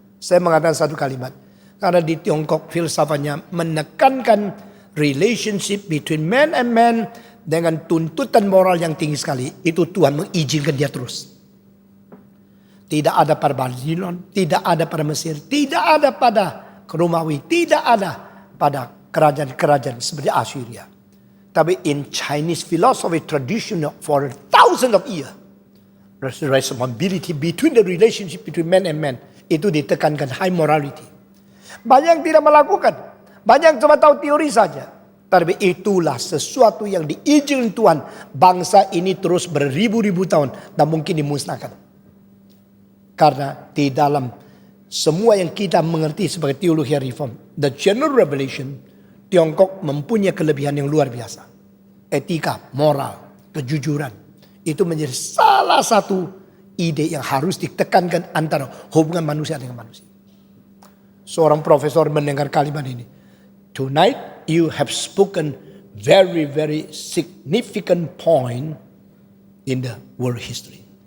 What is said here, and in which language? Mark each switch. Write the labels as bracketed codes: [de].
[id] Saya mengatakan satu kalimat. Karena di Tiongkok filsafatnya menekankan [en] relationship between man and man [id] dengan tuntutan moral yang tinggi sekali. Itu Tuhan mengizinkan dia terus. Tidak ada pada Babylon, tidak ada pada Mesir, tidak ada pada Romawi, tidak ada pada kerajaan-kerajaan seperti Assyria. Tapi [en] in Chinese philosophy tradition for thousands of years, responsibility between the relationship between man and man [id] itu ditekankan [en] high morality. [id] Banyak yang tidak melakukan. Banyak yang cuma tahu teori saja. Tapi itulah sesuatu yang diizinkan Tuhan. Bangsa ini terus beribu-ribu tahun. Dan mungkin dimusnahkan. Karena di dalam semua yang kita mengerti sebagai teologi reform. [en] The general revelation. [id] Tiongkok mempunyai kelebihan yang luar biasa. Etika, moral, kejujuran. Itu menjadi salah satu ide yang harus ditekankan antara hubungan manusia dengan manusia. Seorang profesor mendengar kalimat ini. [en] Tonight you have spoken very, very significant point in the world history.